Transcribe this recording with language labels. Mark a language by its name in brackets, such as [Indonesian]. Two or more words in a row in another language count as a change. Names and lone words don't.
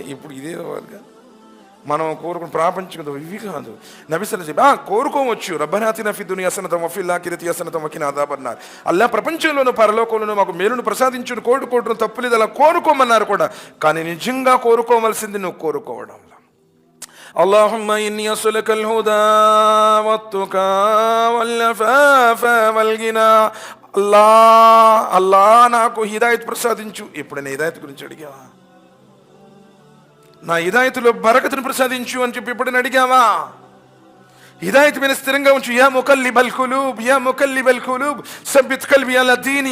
[Telugu] ఇప్పుడు ఇదే మనం కోరుకుని ప్రాపంచిక ఇవి కాదు. నబీ [Arabic] صلى الله عليه وسلم [Telugu] కోరుకోవచ్చు, [Arabic] ربنا آتنا في الدنيا حسنة وفي الآخرة حسنة وقنا عذاب النار. [Telugu] అల్లా ప్రపంచంలోనూ పరలోకంలోనూ మాకు మేలును ప్రసాదించును, కోరుకోవడం తప్పులేదు, అలా కోరుకోమన్నారు కూడా. కానీ నిజంగా కోరుకోవలసింది నువ్వు కోరుకోవడం. [Arabic] اللهم إني أسألك الهدى والتقى والعفاف والغنى. [Telugu] అల్లా నాకు హిదాయత్ ప్రసాదించు. ఎప్పుడైనా హిదాయత్ గురించి అడిగావా? నా హిదాయతులో బరకతును ప్రసాదించు అని చెప్పి ఎప్పుడైనా అడిగావా? హిదాయత్ మీద స్థిరంగా ఉంచు. [Arabic] يا مقلب القلوب يا مقلب القلوب ثبت قلبي على ديني.